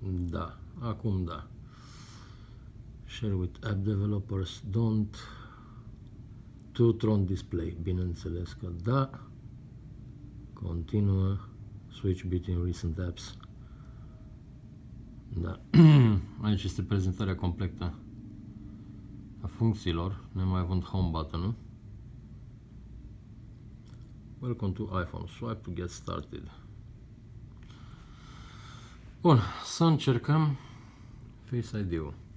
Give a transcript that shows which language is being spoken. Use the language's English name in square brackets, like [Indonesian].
[Romanian] Da, acum da. [English] Share with app developers, don't. [Romanian] Two-tone display, bineînțeles că da. Continuă. [English] Switch between recent apps. [Romanian] Da. Aici este prezentarea completă a funcțiilor, nemai având home button-ul. [English] Welcome to iPhone. Swipe to get started. [Romanian] Bun, să încercăm Face ID-ul.